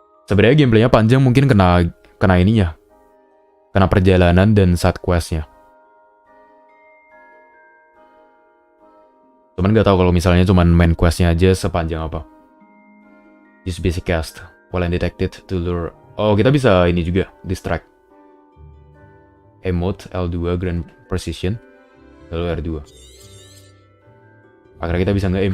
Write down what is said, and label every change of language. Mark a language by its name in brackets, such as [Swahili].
[Indonesian] Sebenarnya gameplaynya panjang, mungkin kena ininya, kena perjalanan dan side questnya. Cuman nggak tahu kalau misalnya cuman main questnya aja sepanjang apa. [English] Use basic cast while undetected to lure. [Indonesian] Oh, kita bisa ini juga, distract. Emote L2 Grand Precision, lalu R2. Akhirnya kita bisa nge-aim.